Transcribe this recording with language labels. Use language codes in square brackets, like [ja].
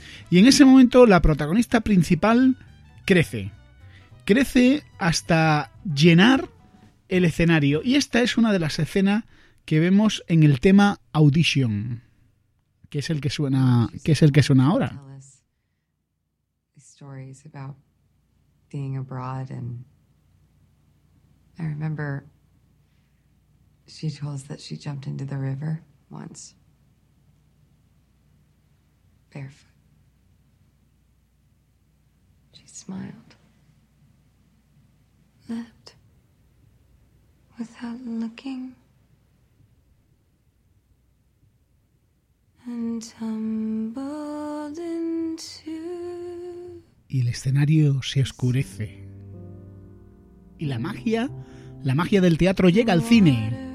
[es] Y en ese momento la protagonista principal crece hasta llenar el escenario. Y esta es una de las escenas que vemos en el tema Audition, que es el que suena ahora. [en] Stories about being abroad, and I remember she told us that she jumped into the river once, barefoot. She smiled, left without looking, and tumbled into. [es] Y el escenario se oscurece. Y la magia del teatro llega al cine.